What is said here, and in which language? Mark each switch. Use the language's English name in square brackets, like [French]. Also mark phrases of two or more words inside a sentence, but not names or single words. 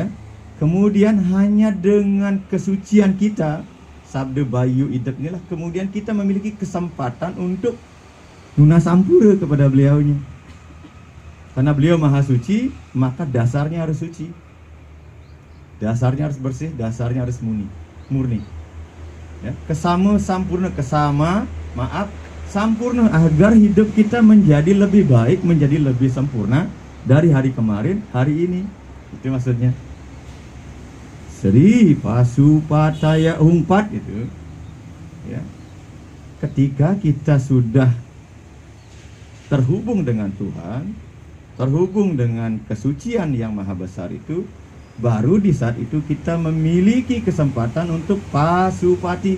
[Indonesian] Kemudian hanya dengan kesucian kita, sabda, bayu, idep inilah kemudian kita memiliki kesempatan untuk nuna sampura kepada beliaunya. Karena beliau maha suci, maka dasarnya harus suci. Dasarnya harus bersih, dasarnya harus murni. Ya, kesama sampurna, sampurna agar hidup kita menjadi lebih baik, menjadi lebih sempurna dari hari kemarin, hari ini. Itu maksudnya. Sri Pasupataya Humpat itu. Ya. Ketika kita sudah terhubung dengan Tuhan, terhubung dengan kesucian yang maha besar itu, baru di saat itu kita memiliki kesempatan untuk pasupati.